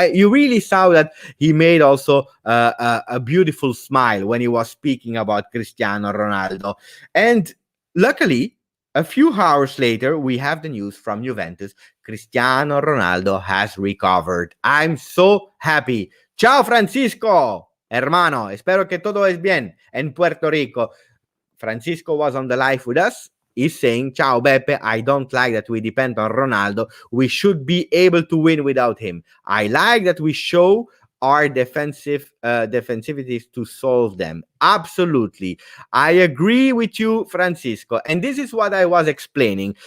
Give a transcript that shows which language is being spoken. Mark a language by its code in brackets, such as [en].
[en] You really saw that he made also a beautiful smile when he was speaking about Cristiano Ronaldo. And luckily, a few hours later, we have the news from Juventus. Cristiano Ronaldo has recovered. I'm so happy. Ciao, Francisco, hermano. [es] Espero que todo es bien en Puerto Rico. [en] Francisco was on the live with us. He's saying, Ciao, Beppe. I don't like that we depend on Ronaldo. We should be able to win without him. I like that we show our defensivities to solve them. Absolutely. I agree with you, Francisco. And this is what I was explaining.